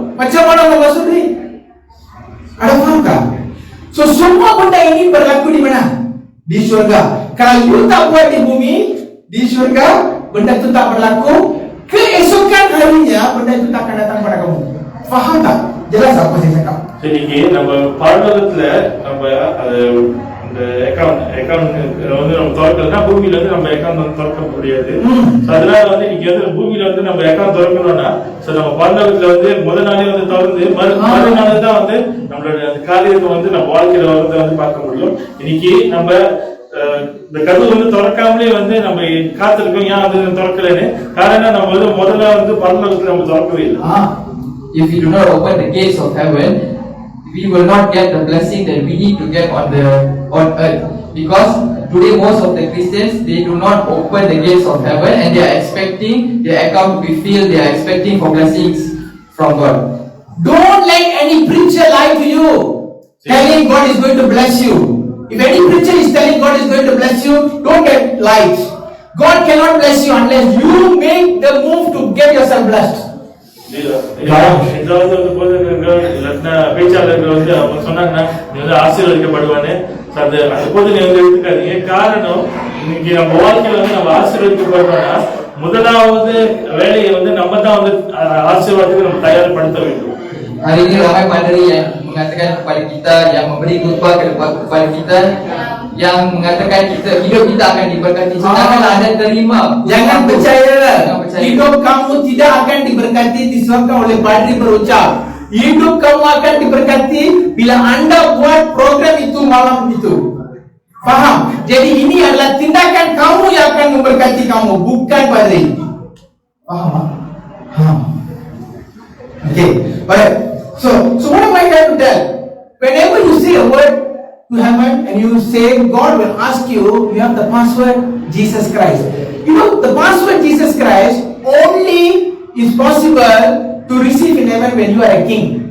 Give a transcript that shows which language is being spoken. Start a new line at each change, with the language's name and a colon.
Malay: Macam mana mau masuk duit? Ada faham tak? So semua benda ini berlaku di mana? Di surga. Kalau you tak buat di bumi, di surga benda itu tak berlaku. Keesokan harinya benda itu tak akan datang pada kamu. Faham tak? Jelas apa saya cakap?
Tamil: இன்னைக்கு நம்ம பரலோகத்துல நம்ம இந்த account வந்து நம்ம திறக்கலன்னா பூமியில வந்து நம்ம அக்கவுண்ட் வந்து திறக்க முடியாது. அதனால வந்து இன்னைக்கு வந்து பூமியில வந்து நம்ம அக்கவுண்ட் திறக்கணும்னா நம்ம பரலோகத்துல வந்து முதல் நாளே வந்து திறந்து மறுநாள் தான் வந்து நம்மளோட காரியத்தை வந்து நம்ம வாழ்க்கையில வரதை வந்து பார்க்க முடியும். இன்னைக்கு நம்ம இந்த கதவு வந்து திறக்காமலே வந்து நம்ம காத்திருக்கோம். ஏன் அது திறக்கலன்னு காரணம் நம்ம வந்து முதல்ல வந்து பரலோகத்துல நம்ம திறக்கவே இல்லை.
English: If we do not open the gates of heaven, we will not get the blessing that we need to get on earth. Because today most of the Christians, they do not open the gates of heaven and they are expecting their account to be filled. They are expecting for blessings from God. Don't let any preacher lie to you, telling God is going to bless you. If any preacher is telling God is going to bless you, don't get lied. God cannot bless you unless you make the move to get yourself blessed.
Tamil: ஏதாவது வந்து போதகர்கள் இல்லைன்னா பேச்சாளர்கள் வந்து அவங்க சொன்னாங்கன்னா நீ வந்து ஆசீர்வதிக்கப்படுவானே, அந்த போதனை வந்து எடுத்துக்காதீங்க. காரணம் இன்னைக்கு நம்ம வாழ்க்கையில வந்து நம்ம ஆசீர்வதிக்கப்படுறோம்னா முதலாவது வேலையை வந்து நம்ம தான் வந்து ஆசீர்வாதத்துக்கு நம்ம தயார்படுத்த வேண்டும்.
Malay: Hari ini ramai padri yang mengatakan kepada kita, yang memberi khutbah kepada kita, yang mengatakan hidup kita akan diberkati. Sedangkan Anda terima. Jangan percaya. Hidup kamu tidak akan diberkati disebabkan oleh padri berucap. Hidup kamu akan diberkati bila Anda buat program itu malam itu. Faham? Jadi ini adalah tindakan kamu yang akan memberkati kamu, bukan padri. Faham? Faham. Okay, baik.
English: So what am I trying to tell? Whenever you say a word to heaven and you say, God will ask you, you have the password Jesus Christ. You know, the password Jesus Christ only is possible to receive in heaven when you are a king.